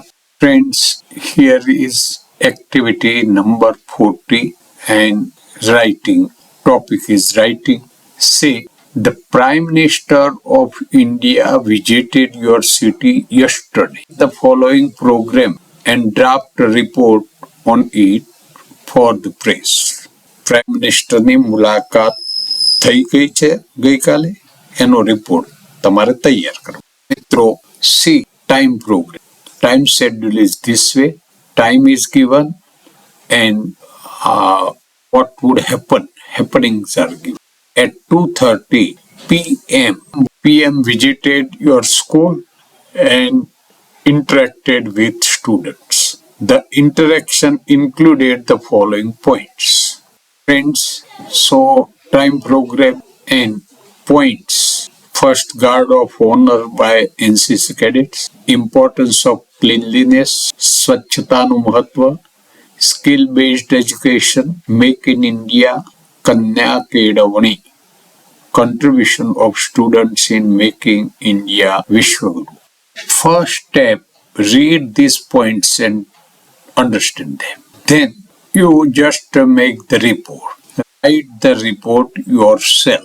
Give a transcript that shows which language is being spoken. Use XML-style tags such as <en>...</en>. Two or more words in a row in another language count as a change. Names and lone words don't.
<en>Friends, here is activity number 40 and writing. Topic is writing. Say, the Prime Minister of India visited your city yesterday. The following program and draft a report on it for the press.</en> <gu>પ્રાઇમ મિનિસ્ટરની મુલાકાત થઈ ગઈ છે ગઈકાલે, એનો રિપોર્ટ તમારે તૈયાર કરવો.</gu> <en>મિત્રો, see time program. Time schedule is this way. time is given and what would happen. Happenings are given. At 2:30 p.m. visited your school and interacted with students. The interaction included the following points. Friends, so time program and points. First, guard of honor by NCC cadets. Importance of cleanliness.</en> <gu>સ્વચ્છતાનું મહત્વ.</gu> <en>Skill-based education. Make in India.</en> <gu>કન્યા કેળવણી.</gu> <en>Contribution of students in making India Vishwaguru. First step, read these points and understand them. Then you just make the report. Write the report yourself.</en>